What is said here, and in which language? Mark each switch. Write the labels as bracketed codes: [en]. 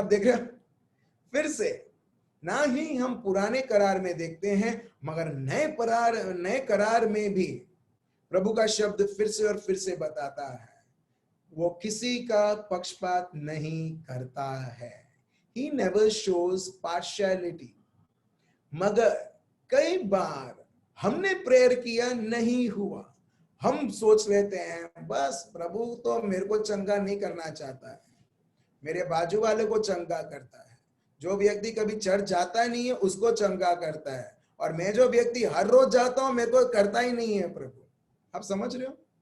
[hi] अब देख रहे हो, फिर से ना ही हम पुराने करार में देखते हैं, मगर नए करार में भी प्रभु का शब्द फिर से और फिर से बताता है, वो किसी का पक्षपात नहीं करता है। [en] He never shows partiality। [hi] मगर कई बार हमने प्रेयर किया, नहीं हुआ, हम सोच लेते हैं बस प्रभु तो मेरे को चंगा नहीं करना चाहता है, मेरे बाजू वाले को चंगा करता है। जो व्यक्ति कभी चर्च जाता नहीं है उसको चंगा करता है, और मैं जो व्यक्ति हर रोज जाता हूं मेरे को करता ही नहीं है प्रभु। आप समझ रहे हो?